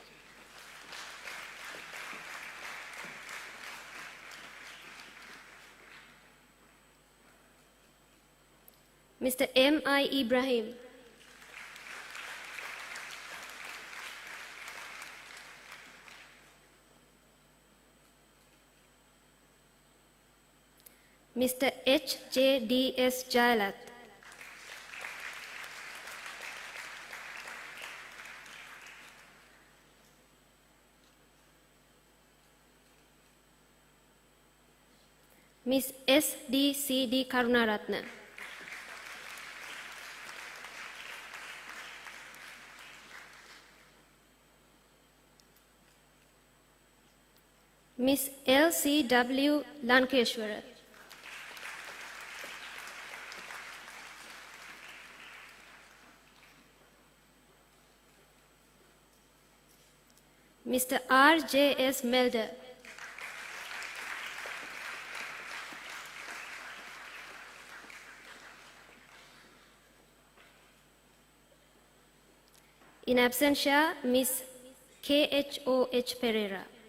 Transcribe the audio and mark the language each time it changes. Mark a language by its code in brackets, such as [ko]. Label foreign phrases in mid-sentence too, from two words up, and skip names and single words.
[en] Mr. M.I. Ibrahim. Mr. H.J.D.S. Jailat. Miss S.D.C.D. Karunaratna. Miss L.C.W. Lankeshwara. Mr. R.J.S. Melder. In absentia, Miss K.H.O.H. Pereira.